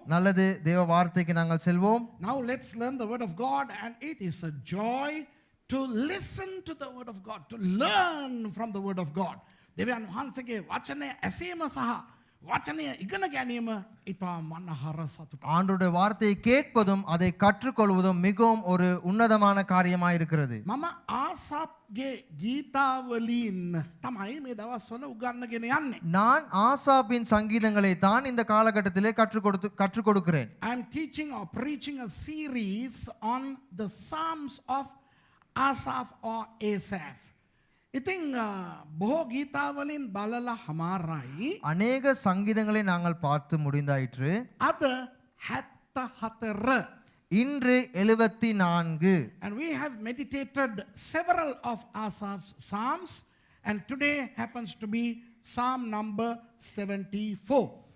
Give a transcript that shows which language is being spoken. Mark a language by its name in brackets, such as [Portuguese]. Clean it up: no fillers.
[Tamil] நல்லது தேவ வார்த்தைக்கு நாங்கள் செல்வோம். [English] Now let's learn the word of God, and it is a joy to listen to the word of God, to learn from the word of God. [Sinhala] දෙවියන් වහන්සේගේ වචනය ඇසීම සහ වචනය ඉගෙන ගැනීම ඉතා මනහර සතුටක්. [Tamil] ஆண்டவருடைய வார்த்தையை கேட்பதும் அதை கற்றுக்கொள்வதும் மிகவும் ஒரு உன்னதமான காரியமாக இருக்கிறது. [Sinhala] මම ආසාප්ගේ ගීතාවලින් තමයි මේ දවස්වල උගන්වගෙන යන්නේ. [Tamil] நான் ஆசாபின் சங்கீதங்களை தான் இந்த காலகட்டத்திலே கற்றுக் கொடுக்கிறேன். [English] I am teaching or preaching a series on the Psalms of Asaph or Asaph. [Sinhala] ඉතින් බොහෝ ගීතාවලින් බලලා හමාරයි. [Tamil] அநேக சங்கீதங்களை நாங்கள் பார்த்து முடிந்தாயிற்று. [Sinhala] අද 74. [Tamil] இன்று 74. [English] And we have meditated several of Asaph's psalms, and today happens to be Psalm number 74.